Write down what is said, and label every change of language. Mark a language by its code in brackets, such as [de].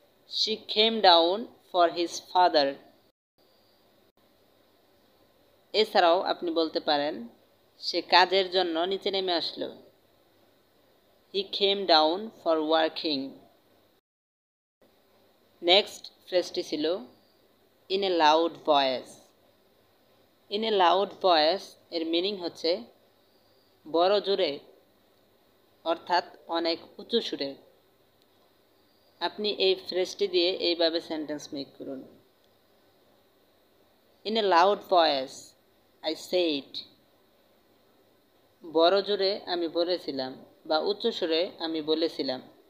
[en] She came down for his father. [bn] এছাড়াও আপনি বলতে পারেন, সে কাজের জন্য নিচে নেমে আসলো। [en] He came down for working. [bn] Next ফ্রেজটি ছিল [en] in a loud voice. in a loud voice [bn] এর মিনিং হচ্ছে বড় জোরে, অর্থাৎ অনেক উঁচু সুরে। আপনি এই ফ্রেজটি দিয়ে এইভাবে সেন্টেন্স মেক করুন। [en] In a loud voice I said. [bn] বড় জোরে আমি বলেছিলাম বা উচ্চ সুরে আমি বলেছিলাম।